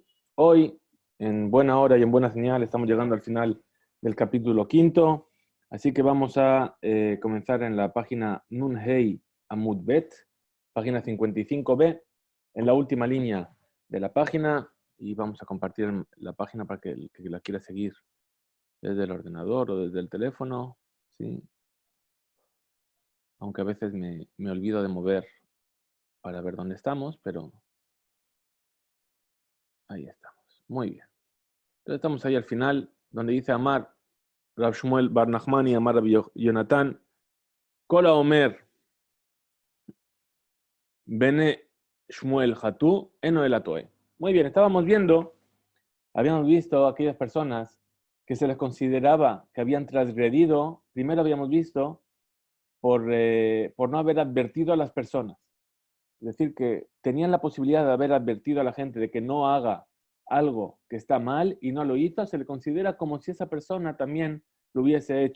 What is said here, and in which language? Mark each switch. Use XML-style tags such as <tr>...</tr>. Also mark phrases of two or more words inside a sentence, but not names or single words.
<es>Hoy, en buena hora y en buena señal, estamos llegando al final del capítulo quinto, así que vamos a comenzar en la página</es> <he>נון הא עמוד ב,</he> <es>página 55b, en la última línea de la página, y vamos a compartir la página para que el que la quiera seguir desde el ordenador o desde el teléfono, ¿sí? Aunque a veces me olvido de mover para ver dónde estamos, pero ahí estamos. Muy bien. Entonces estamos ahí al final, donde dice</es> <he>אמר רב שמואל בר נחמני אמר רבי יונתן כל האומר בני שמואל חטאו אינו אלא טועה.</he> <es>Muy bien, habíamos visto a aquellas personas que se les consideraba que habían transgredido, primero habíamos visto por no haber advertido a las personas. Es decir, que tenían la posibilidad de haber advertido a la gente de que no haga algo que está mal y no lo hizo, se le considera como si esa persona también lo hubiese hecho.</es>